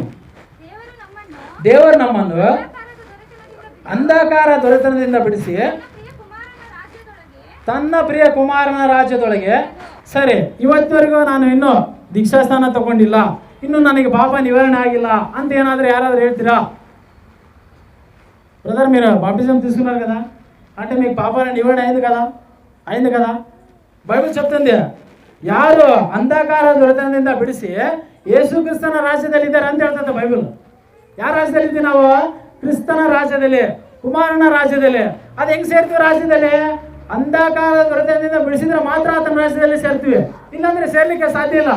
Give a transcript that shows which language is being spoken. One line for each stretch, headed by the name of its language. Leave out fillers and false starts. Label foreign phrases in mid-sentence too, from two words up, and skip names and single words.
Kannada: ದೇವರು ನಮ್ಮನ್ನು ಅಂಧಕಾರ ದೊರೆತನದಿಂದ ಬಿಡಿಸಿ ತನ್ನ ಪ್ರಿಯ ಕುಮಾರನ ರಾಜ್ಯದೊಳಗೆ. ಸರಿ, ಇವತ್ತವರೆಗೂ ನಾನು ಇನ್ನೂ ದೀಕ್ಷಾಸ್ಥಾನ ತಗೊಂಡಿಲ್ಲ, ಇನ್ನೂ ನನಗೆ ಪಾಪ ನಿವಾರಣೆ ಆಗಿಲ್ಲ ಅಂತ ಏನಾದರೂ ಯಾರಾದರೂ ಹೇಳ್ತೀರಾ?
Telugu: బ్రదర్ మీరు బాప్టిజం తీసుకున్నారు కదా, అంటే మీకు పాప నివారణ అయింది కదా. బైబిల్ చెప్తుంది
Kannada: ಯಾರು ಅಂಧಕಾರ ದೊರೆತನದಿಂದ ಬಿಡಿಸಿ ಯೇಸು ಕ್ರಿಸ್ತನ ರಾಜ್ಯದಲ್ಲಿದ್ದಾರೆ ಅಂತ ಹೇಳ್ತದೆ ಬೈಬಲ್. ಯಾರ ರಾಜ್ಯದಲ್ಲಿದ್ದೀವಿ ನಾವು? ಕ್ರಿಸ್ತನ ರಾಜ್ಯದಲ್ಲಿ, ಕುಮಾರನ ರಾಜ್ಯದಲ್ಲಿ. ಅದು ಹೆಂಗೆ ಸೇರ್ತೀವಿ ರಾಜ್ಯದಲ್ಲಿ? ಅಂಧಕಾರ ದೊರೆತನದಿಂದ ಬಿಡಿಸಿದ್ರೆ ಮಾತ್ರ ಆತನ ರಾಜ್ಯದಲ್ಲಿ ಸೇರ್ತೀವಿ, ಇಲ್ಲಾಂದ್ರೆ ಸೇರ್ಲಿಕ್ಕೆ ಸಾಧ್ಯ ಇಲ್ಲ.